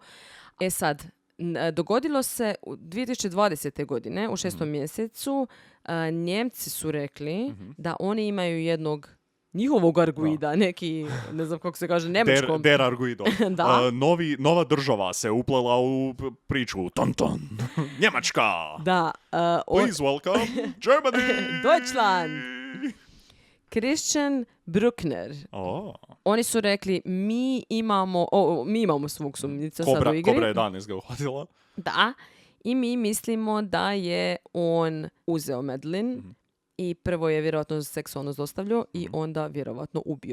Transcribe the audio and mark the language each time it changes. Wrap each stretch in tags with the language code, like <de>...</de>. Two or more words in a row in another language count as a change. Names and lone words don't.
<hr>Sad, dogodilo se u 2020. godine, u 6. mjesecu, Njemci su rekli da oni imaju njihovog arguida, neki, ne znam kako se kaže, njemačkom.</hr> <de>Der arguido.</de> <hr>Da. Nova država se uplela u priču. Ton. Njemačka. Da.</hr> <en>Please welcome Germany.</en> <de>Deutschland. Christian Bruckner.</de> <hr>Oni su rekli, mi imamo svog sumnjica sad u igri. Kobra 11 ga uhvatila. Da. I mi mislimo da je on uzeo Madeleine i prvo je vjerojatno seksualno zlostavljao i onda vjerojatno ubio.</hr>